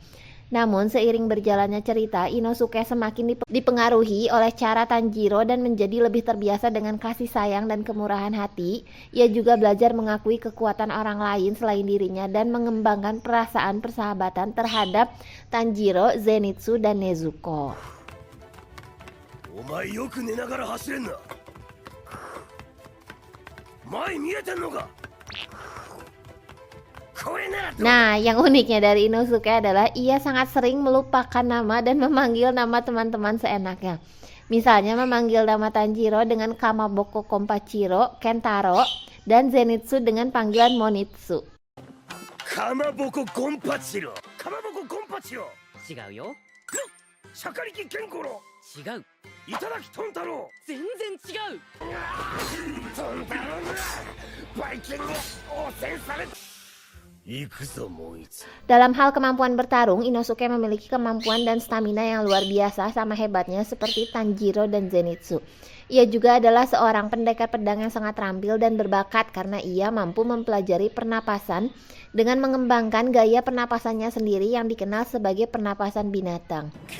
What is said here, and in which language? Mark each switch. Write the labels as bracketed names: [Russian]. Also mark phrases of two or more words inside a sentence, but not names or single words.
[Indonesian] Namun seiring berjalannya cerita, Inosuke semakin dipengaruhi oleh cara Tanjiro dan menjadi lebih terbiasa dengan kasih sayang dan kemurahan hati. Ia juga belajar mengakui kekuatan orang lain selain dirinya dan mengembangkan perasaan persahabatan terhadap Tanjiro, Zenitsu, dan Nezuko. お前よく寝ながら走れんな前見えてんのか Nah, yang uniknya dari Inosuke adalah ia sangat sering melupakan nama dan memanggil nama teman-teman seenaknya. Misalnya memanggil nama Tanjiro dengan Kamaboko Konpachiro, Kentaro, dan Zenitsu dengan panggilan Monitsu. Kamaboko Konpachiro Kamaboko Konpachiro [Japanese] 違うよ。シャカリキケンコロ違う。いただきトンタロウ全然違う。トンタロウがバイキンに汚染された [Indonesian] Dalam hal kemampuan bertarung, Inosuke memiliki kemampuan dan stamina yang luar biasa sama hebatnya seperti Tanjiro dan Zenitsu. Ia juga adalah seorang pendekar pedang yang sangat terampil dan berbakat karena ia mampu mempelajari pernapasan dengan mengembangkan gaya pernapasannya sendiri yang dikenal sebagai pernapasan binatang.